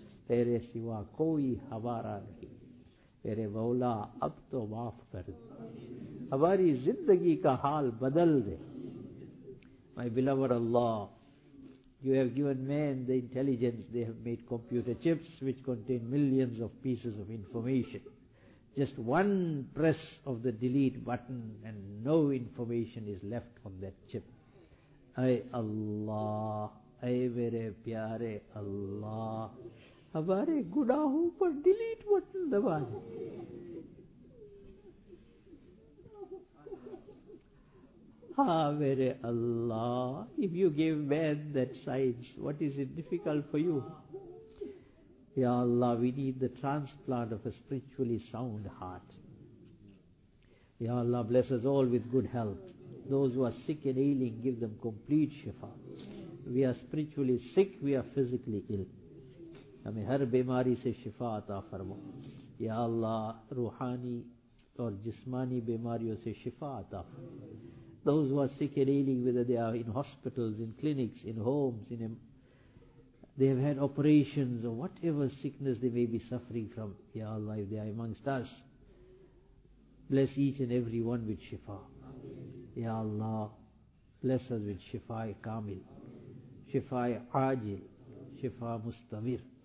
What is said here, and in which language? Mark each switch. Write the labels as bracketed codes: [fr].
[ur] تیرے سوا کوئی ہمارا نہیں میرے مولا اب تو معاف کر دے ہماری زندگی کا حال بدل دے [en] My beloved Allah You have given man the intelligence They have made computer chips which contain millions of pieces of information Just one press of the delete button and no information is left on that chip اے اللہ [ur] اے میرے پیارے اللہ ہمارے گناہوں پر delete button دبا دے. ہاں میرے اللہ, [en] If you gave man that science what is it difficult for you. یا اللہ we need the transplant of a spiritually sound heart. یا اللہ bless us all with good health. Those who are sick and ailing, give them complete shifa. We are spiritually sick, we are physically ill. [ur] ہمیں ہر بیماری سے شفا عطا فرما. یا اللہ روحانی اور جسمانی بیماریوں سے شفا عطا فرما. [en] Those who are sick and ailing, whether they are in hospitals, in clinics, in homes, they have had operations or whatever sickness they may be suffering from. Ya Allah, if they are amongst us, bless each and every one with shifa. Ya Allah, bless us with shifa-i kamil, shifa-i ajil, shifa-i mustamir.